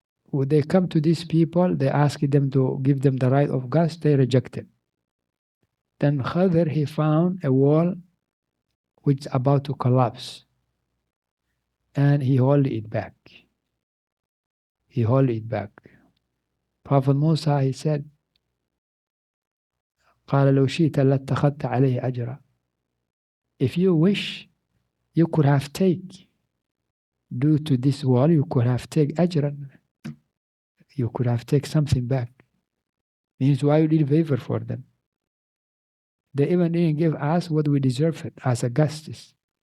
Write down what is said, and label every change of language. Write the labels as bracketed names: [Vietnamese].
[English] when they come to these people, they ask them to give them the right of gas, they rejected. Then Khadr, he found a wall which is about to collapse, and he held it back. He held it back. Prophet Musa, he said, [Arabic] قال لو شئت لاتخذت عليه أجرا. [English] If you wish, you could have taken, due to this wall, you could have taken أجرا. You could have taken something back. Means why you did favor for them? They even didn't give us what we deserve it as a justice.